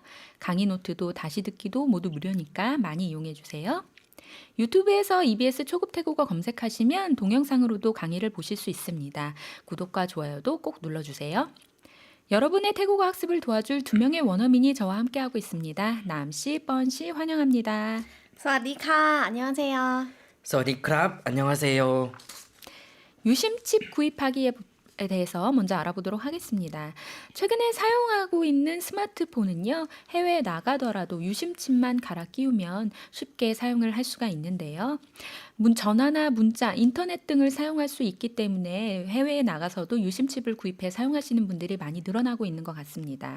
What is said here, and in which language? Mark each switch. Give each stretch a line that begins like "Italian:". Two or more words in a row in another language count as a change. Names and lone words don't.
Korean: 강의 노트도 다시 듣기도 모두 무료니까 많이 이용해 주세요. 유튜브에서 EBS 초급 태국어 검색하시면 동영상으로도 강의를 보실 수 있습니다. 구독과 좋아요도 꼭 눌러주세요. 여러분의 태국어 학습을 도와줄 2명의 원어민이 저와 함께하고 있습니다. 남씨, 뻔씨 환영합니다. สวัสดีค่ะ 안녕하세요. สวัสดีครับ 안녕하세요. 유심칩 구입하기에 대해서 먼저 알아보도록 하겠습니다. 최근에 사용하고 있는 스마트폰은요, 해외에 나가더라도 유심칩만 갈아 끼우면 쉽게 사용을 할 수가 있는데요. 전화나 문자, 인터넷 등을 사용할 수 있기 때문에 해외에 나가서도 유심칩을 구입해 사용하시는 분들이 많이 늘어나고 있는 것 같습니다.